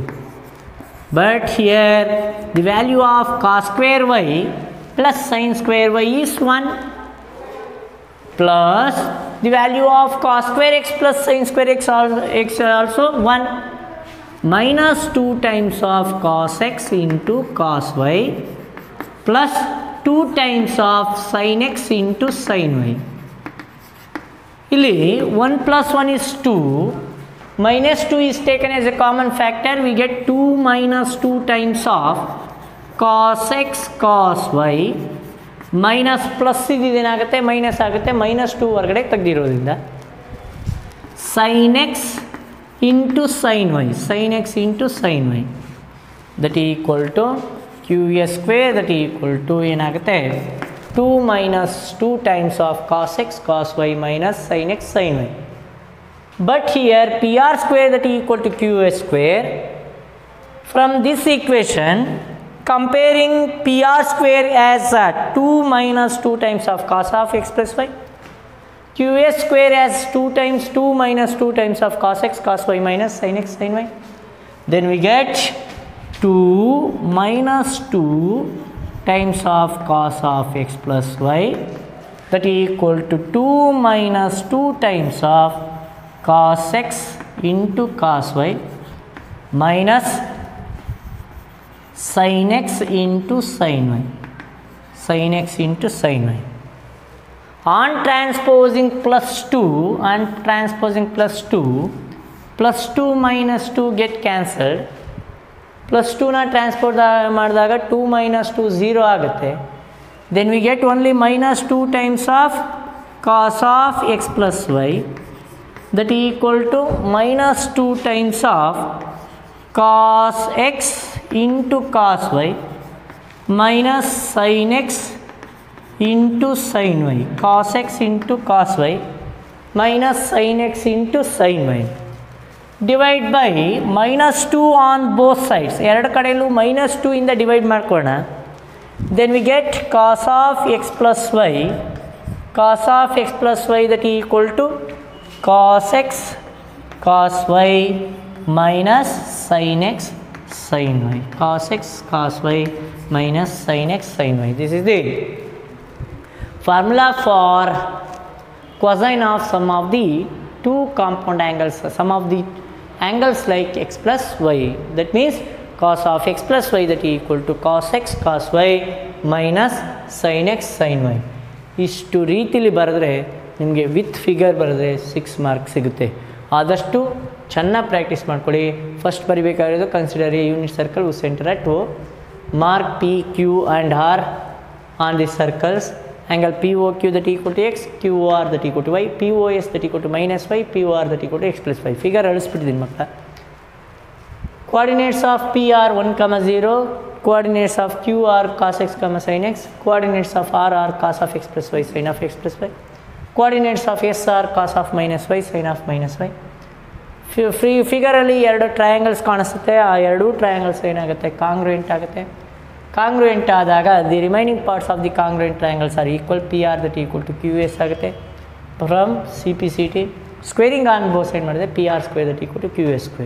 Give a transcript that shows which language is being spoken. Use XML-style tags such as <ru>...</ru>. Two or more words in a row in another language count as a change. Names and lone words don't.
<en>But here the value of cos square y plus sin square y is 1 plus the value of cos square x plus sin square x also 1 minus 2 times of cos x into cos y plus 2 times of sin x into sin y. ಇಲ್ಲಿ 1 plus 1 is 2, minus 2 is taken as a common factor, we get 2 minus 2 times of cos x cos y minus plus</en> <kn>ಇದೇನಾಗುತ್ತೆ ಮೈನಸ್ ಆಗುತ್ತೆ,</kn> <en>minus 2</en> <kn>ಹೊರಗಡೆ ತೆಗೆದಿರೋದ್ರಿಂದ</kn> <en>sin x into sin y, sin x into sin y, that is equal to qs square, that is equal to ಏನಾಗುತ್ತೆ 2 minus 2 times of cos x cos y minus sin x sin y. But here pr square, that is equal to qs square. From this equation, comparing pr square as 2 minus 2 times of cos of x plus y, qs square as 2 times 2 minus 2 times of cos x cos y minus sin x sin y, then we get 2 minus 2 times of cos of x plus y, that is equal to 2 minus 2 times of cos x into cos y minus sin x into sin y, sin x into sin y. On transposing plus 2 and transposing plus 2, plus 2 minus 2 get cancelled, plus 2 na transpose ಮಾಡಿದಾಗ 2 minus 2 0 ಆಗುತ್ತೆ, then we get only minus 2 times of cos of x plus y, that is equal to minus 2 times of cos x into cos y minus sin x into sin y, cos x into cos y minus sin x into sin y, divide by minus 2 on both sides,</en> <kn>ಎರಡು ಕಡೆಯಲ್ಲೂ minus 2 ಇಂದ ಡಿವೈಡ್ ಮಾಡ್ಕೊಳ್ಳೋಣ,</kn> <en>then we get cos of x plus y, cos of x plus y, that is equal to cos x cos y minus sin x sin y, cos x cos y minus sin x sin y. This is the formula for cosine of sum of the two compound angles, sum of the angles like x plus y, that means cos of x plus y, that is equal to cos x cos y minus sin x sin y.</en> <kn>ಇಷ್ಟು ರೀತಿಲಿ ಬರೆದ್ರೆ ನಿಮಗೆ</kn> <en>with figure</en> <kn>ಬರೆದ್ರೆ 6 ಮಾರ್ಕ್ಸ್ ಸಿಗುತ್ತೆ. ಆದಷ್ಟು ಚೆನ್ನಾಗಿ ಪ್ರಾಕ್ಟೀಸ್ ಮಾಡ್ಕೊಳ್ಳಿ. ಫಸ್ಟ್ ಬರಿಬೇಕಾಗಿರೋದು</kn> <en>consider a unit circle with center at O, mark P Q and R on the circles, angle POQ that equal to x, QR that equal to y, POS that equal to minus y, POR that equal to x plus y.</en> <kn>ಫಿಗರ್ ಅಳಿಸ್ಬಿಟ್ಟಿದ್ದೀನಿ ಮಕ್ಕಳ.</kn> <en>coordinates of P are 1 comma 0, coordinates of Q are cos x comma sin x, coordinates of R are cos of x plus y sin of x plus y, coordinates of S are cos of minus y sin of minus y.</en> <kn>ಫಿಗರಲ್ಲಿ ಎರಡು ಟ್ರಯಾಂಗಲ್ಸ್ ಕಾಣಿಸುತ್ತೆ, ಆ ಎರಡೂ ಟ್ರಯಾಂಗಲ್ಸ್ ಏನಾಗುತ್ತೆ ಕಾಂಗ್ರುಯೆಂಟ್ ಆಗುತ್ತೆ.</kn> <en>ಕಾಂಗ್ರುಯೆಂಟ್ ಆದಾಗ the remaining parts of the congruent triangles are equal, P R that equal to Q S ಆಗುತ್ತೆ. from C P C T squaring on both side ಮಾಡಿದೆ, P R square that equal to Q S square.</en>